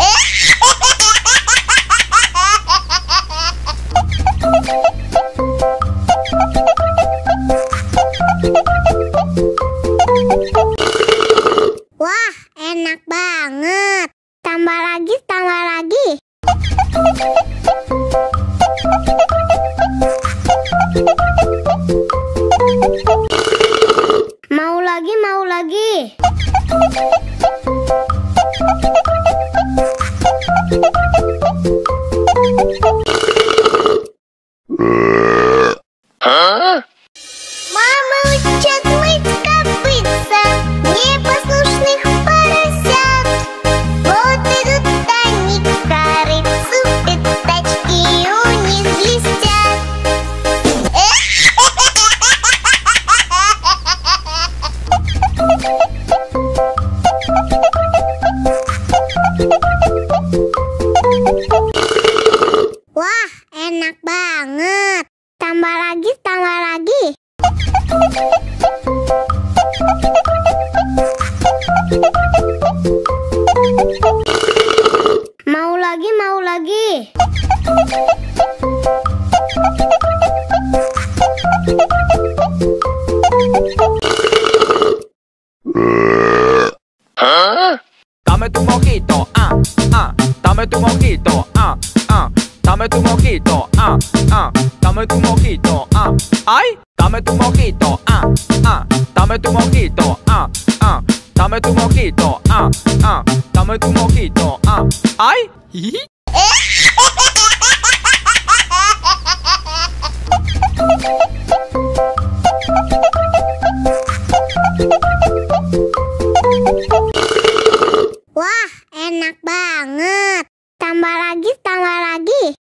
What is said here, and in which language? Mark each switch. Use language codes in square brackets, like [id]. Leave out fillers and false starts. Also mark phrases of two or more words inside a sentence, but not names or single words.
[id] Wah, enak banget. Tambah lagi, tambah lagi. Mau lagi, mau lagi. [ru] Мама учат мыть копытца непослушных поросят. Вот идут они к корыцу, пятачки у них блестят. [id] Wah, enak banget. Tambah lagi, tambah lagi. Mau lagi, mau lagi. [es] Dame tu mojito, dame tu mojito, dame tu mojito, dame tu mojito, ay, dame tu mojito, dame tu mojito, dame tu mojito, dame tu mojito, ay. [id] Wah, enak banget. Tambah lagi, tambah lagi.